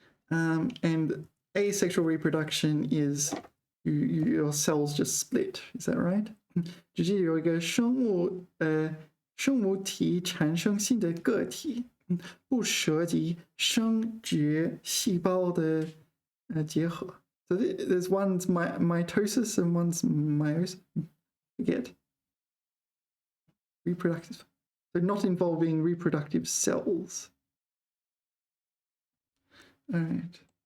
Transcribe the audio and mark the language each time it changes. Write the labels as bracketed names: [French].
[English] And asexual reproduction is your cells just split. Is that right? [Chinese] 只是有一个生物体产生新的个体。不涉及生殖细胞的结合。 [English] So there's one's mitosis and one's meiosis. Forget. Reproductive. So not involving reproductive cells. All right.